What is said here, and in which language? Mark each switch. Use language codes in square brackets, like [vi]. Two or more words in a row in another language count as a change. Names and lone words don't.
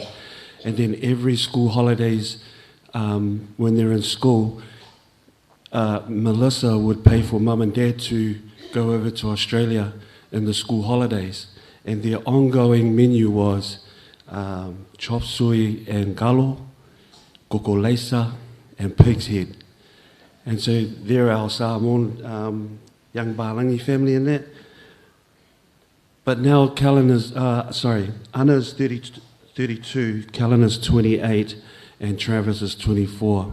[en] And then every school holidays, when they're in school, Melissa would pay for mum and dad to go over to Australia in the school holidays. And their ongoing menu was chop suey and galo, [sm] koko leisa, [en] and pig's head. And so they're our Samoan young Balangi family in that. But now Anna's 32, Callan is 28, and Travis is 24.